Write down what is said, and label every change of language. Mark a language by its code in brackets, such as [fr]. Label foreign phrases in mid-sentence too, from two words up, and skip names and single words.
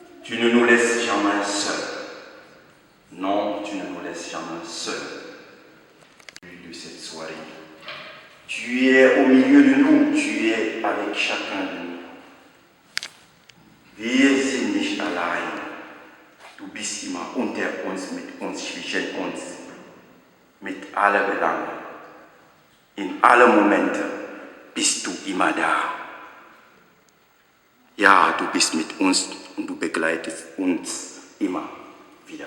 [fr] Tu ne nous laisses jamais seuls. Non, tu ne nous laisses jamais seuls. De cette soirée, tu es au milieu de nous, tu es avec chacun de nous. [de] Wir sind nicht allein. Du bist immer unter uns, mit uns, zwischen uns, mit allen Belangen. In allen Momenten bist du immer da. Ja, du bist mit uns und du begleitest uns immer wieder.